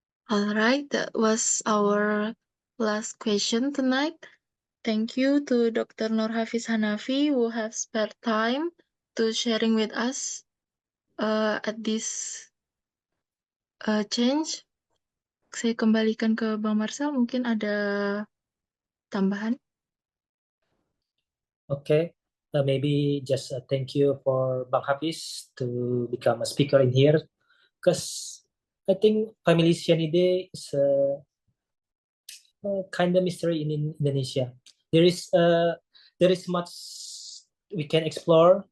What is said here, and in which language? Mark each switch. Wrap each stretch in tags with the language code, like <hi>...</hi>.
<en>All right, that was our last question tonight. Thank you to Dr. Norhafiz Hanafi who have spared time to sharing with us at this change.</en> <id>Saya kembalikan ke Bang Marcel, mungkin ada tambahan.</id> <en>Okay, maybe just thank you for Bang Hafiz to become a speaker in here, because I think Family Sciaenidae is a kind of mystery in Indonesia. There is much we can explore.</en>